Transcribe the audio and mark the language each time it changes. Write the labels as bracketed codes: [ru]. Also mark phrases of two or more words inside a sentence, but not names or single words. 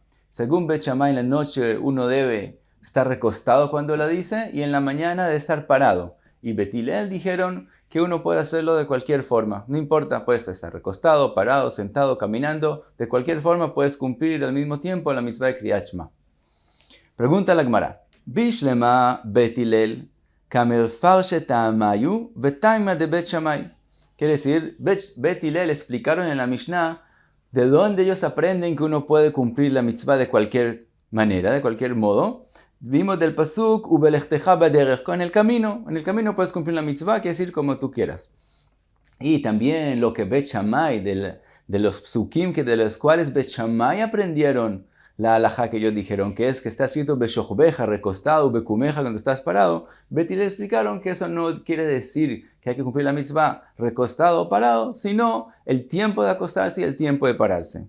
[es] Según Bet Shammai, en la noche uno debe estar recostado cuando la dice y en la mañana debe estar parado. Y Bet Hillel dijeron que uno puede hacerlo de cualquier forma. No importa, puedes estar recostado, parado, sentado, caminando. De cualquier forma puedes cumplir al mismo tiempo la mitzvah de Kriyat Shema. Pregunta la Gemara. [arc] בשלמא בית הלל קמפרשי טעמייהו וטעמא ד בית שמאי. [es] Quiere decir, Bet Hillel explicaron en la Mishnah de dónde ellos aprenden que uno puede cumplir la mitzvah de cualquier manera, de cualquier modo. Vimos del pasuk [he] ובלכתך בדרך, [es] en el camino puedes cumplir la mitzvah, quiere decir como tú quieras. Y también lo que Bet Shammai, de los psukim de los cuales Bet Shammai aprendieron la halajá que ellos dijeron, que es que está escrito beshochbeja, recostado, bekumeja, cuando estás parado. Bet Hillel explicaron que eso no quiere decir que hay que cumplir la mitzvah recostado o parado, sino el tiempo de acostarse y el tiempo de pararse.